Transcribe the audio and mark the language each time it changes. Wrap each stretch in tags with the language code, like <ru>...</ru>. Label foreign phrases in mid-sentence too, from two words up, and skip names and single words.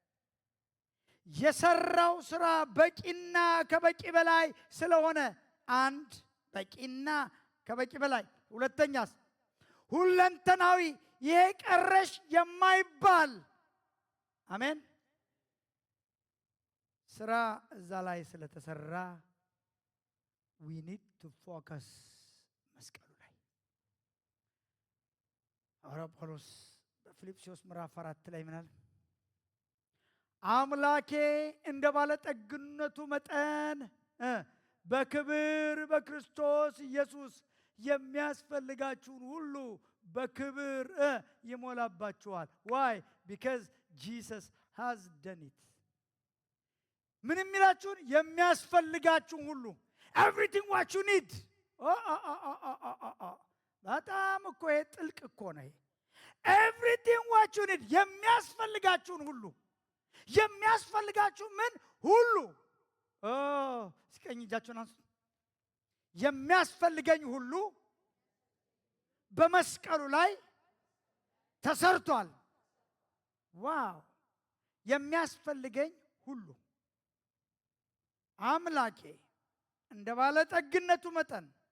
<am>የሰራው ስራ በቂና ከበቂ በላይ ስለሆነ አንድ በቂና ከበቂ በላይ ሁለተኛስ ሁለንተናዊ ይሄ ቀረሽ የማይባል አሜን ስራ እዛ ላይ ስለተሰራ</am> <en>we need to focus</en> <am>መስቀሉ ላይ ሐዋርያው ጳውሎስ በፊልጵስዩስ ምዕራፍ 4 ላይ ምናል አምላኬ እንደ ባለጠግነቱ መጠን በክብር በክርስቶስ ኢየሱስ የሚያስፈልጋችሁን ሁሉ በክብር ይሞላባችኋል</am> <en>why because Jesus has done it</en> <am>ምን የሚላችሁን የሚያስፈልጋችሁን ሁሉ</am> <en>everything what you need</en> <am>በጣም እኮ ጥልቅ እኮ ነው</am> <en>everything what you need</en> <am>የሚያስፈልጋችሁን ሁሉ የሚያስፈልጋችሁ ምን ሁሉ እስከኝ እጃችሁን አንሱ የሚያስፈልገኝ ሁሉ በመስቀሉ ላይ ተሰርቷል ዋው የሚያስፈልገኝ ሁሉ አምላኬ እንደ ባለጠግነቱ መጠን</am>